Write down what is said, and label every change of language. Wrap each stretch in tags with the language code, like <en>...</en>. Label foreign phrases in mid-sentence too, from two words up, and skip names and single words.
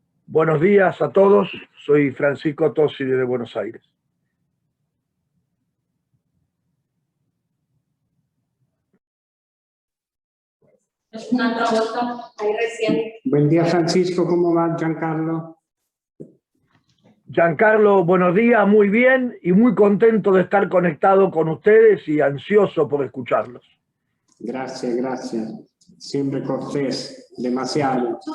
<es>Buenos días a todos, soy Francisco Tosi de Buenos Aires.</es> <it>Un'altra volta ai recién.</it> <es>Buen día, Francisco, ¿cómo va, Giancarlo? Giancarlo, buenos días, muy bien y muy contento de estar conectado con ustedes y ansioso por escucharlos. Gracias, gracias. Siempre cortés, demasiado.</es>